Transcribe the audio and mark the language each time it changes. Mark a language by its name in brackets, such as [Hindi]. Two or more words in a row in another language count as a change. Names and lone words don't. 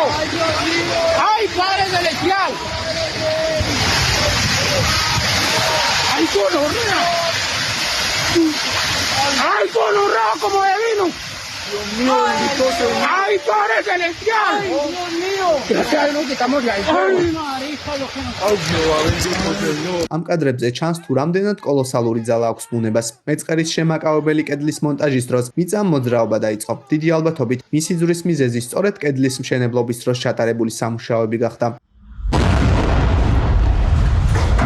[Spanish] ¡Ay, Padre celestial! ¡Ay, gonorrea! ¡Ay, gonorrea como de vino! ¡Dios mío, bendito Señor! ¡Ay, Padre celestial! ¡Ay, Dios mío! Gracias a Dios quitamos de ahí. ¡Ay, marica, lo que nos... ¡Ay, Jehová, bendito Señor! [Georgian] ამ კადრებზე ჩანს თუ რამდენად კოლოსალური ძალა აქვს ბუნებას. მეწყერის შემაკავებელი კედლის მონტაჟის დროს მიწამ მოძრაობა დაიწყო. დიდი ალბათობით მისი ძვრის მიზეზი სწორედ კედლის მშენებლობის დროს ჩატარებული სამუშაოები გახდა.